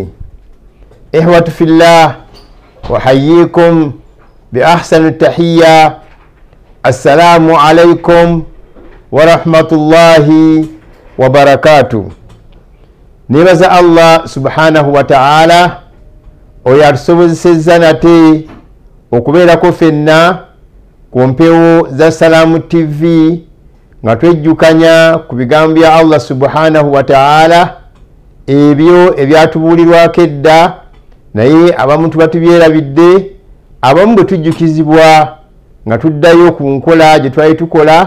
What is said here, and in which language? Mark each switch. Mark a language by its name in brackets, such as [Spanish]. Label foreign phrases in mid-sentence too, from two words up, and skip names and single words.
[Arabic] إخوة في الله، أحييكم بأحسن التحية. السلام عليكم ورحمة الله وبركاته. نبذ الله سبحانه وتعالى [Ganda] oyatusobozesezza nate okubeerako ffenna ku mpewo za Salamu TV nga twejjukanya ku bigambo bya [Arabic] الله سبحانه وتعالى, [Ganda] ebyo ebyatubuulirwako edda naye abamu tuba tubyerabidde, abamu bwe tujjukizibwa nga tuddayo ku nkola gye twali tukola.